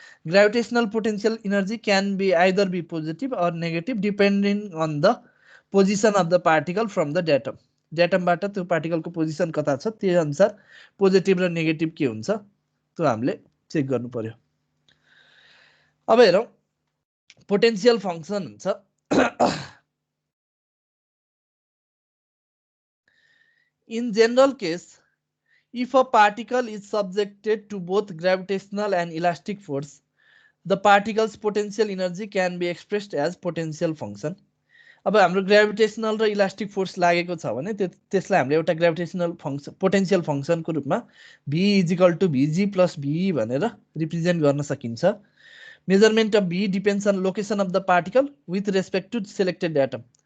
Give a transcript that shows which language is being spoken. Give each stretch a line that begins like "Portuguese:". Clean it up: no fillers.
English: gravitational potential energy can be either be positive or negative depending on the position of the particle from the ड्याटमबाट
Nepali: त्यो पार्टिकलको position कता छ त्यही अनुसार positive र negative के हुन्छ त्यो हामीले चेक गर्नु पर्यो। अब हेरौँ पोटेन्शियल फंक्सन हुन्छ।
English: In general case, if a particle is subjected to both gravitational and elastic force, the particle's potential energy can be expressed as potential function.
Nepali: अब हाम्रो ग्रेभिटेशनल र इलास्टिक फोर्स लागेको छ भने त्यसलाई हामीले एउटा ग्रेभिटेशनल फंक्सन पोटेन्शियल फंक्सनको रूपमा V = Vg + Ve भनेर रिप्रेजेन्ट गर्न सकिन्छ।
English: Measurement of V depends on location of the particle with respect to selected atom.